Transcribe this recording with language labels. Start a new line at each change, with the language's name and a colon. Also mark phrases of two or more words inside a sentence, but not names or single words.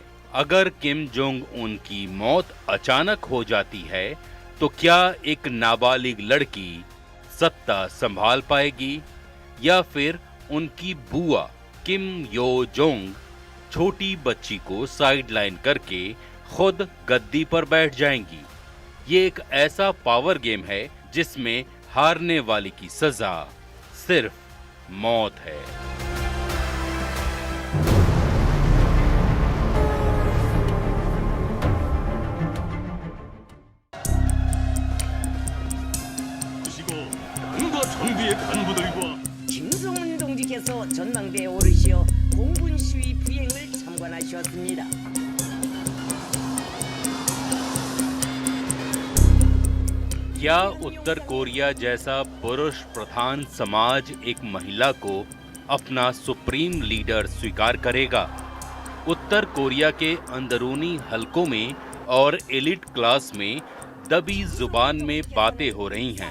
Hindi: अगर किम जोंग उन की मौत अचानक हो जाती है तो क्या एक नाबालिग लड़की सत्ता संभाल पाएगी या फिर उनकी बुआ किम यो जोंग छोटी बच्ची को साइडलाइन करके खुद गद्दी पर बैठ जाएंगी? ये एक ऐसा
English: power game
Hindi: है जिसमें हारने वाले की सजा सिर्फ मौत है।
Korean: 김성훈 동지께서 전망대에 오르시어 공군 시위 비행을 참관하셨습니다.
Hindi: क्या उत्तर कोरिया जैसा पुरुष प्रधान समाज एक महिला को अपना
English: supreme leader
Hindi: स्वीकार करेगा? उत्तर कोरिया के अंदरूनी हलकों में और
English: elite class
Hindi: में दबी जुबान में बातें हो रही हैं।